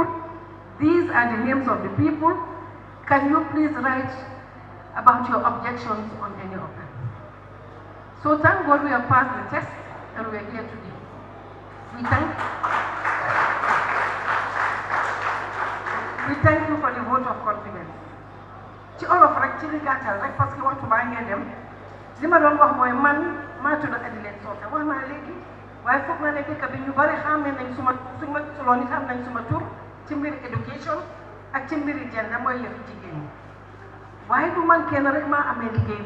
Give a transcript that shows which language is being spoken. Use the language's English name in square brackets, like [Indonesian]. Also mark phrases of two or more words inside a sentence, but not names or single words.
[English] These are the names of the people. Can you please write about your objections on any of them? So thank God we have passed the test and we are here today. We thank you for the vote of confidence. [Wolof] Ci olof rek ci li gàttal rek parce que waxtu baa ngeen dem li ma doon wax mooy man maa tudd Adileen Soote wax naa léegi waaye foog na ne dëkk bi ñu bari xàmmee nañ suñ ma tuloon it xam nañ suma tur ci mbiri education ak ci mbiri gender mooy yëfi jigéen ñi waaye du man kenn rek maa amee liggéey